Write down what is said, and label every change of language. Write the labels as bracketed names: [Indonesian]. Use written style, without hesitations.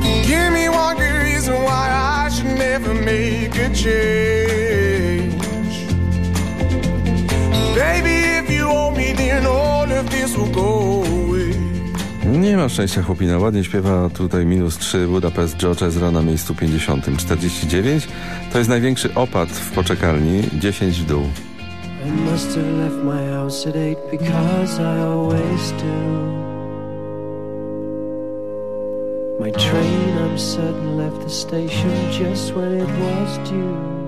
[English] Give me one good reason why I should never make a change. Baby, if you owe me, then all of this will go away. [Polish] Nie ma szczęścia, chłopina. Ładnie śpiewa tutaj minus 3 Budapest George Ezra na miejscu 50. 49 to jest największy opad w poczekalni. 10 w dół. [English] I must have left my house at 8 because I always do. My train, I'm certain, left the station just when it was due.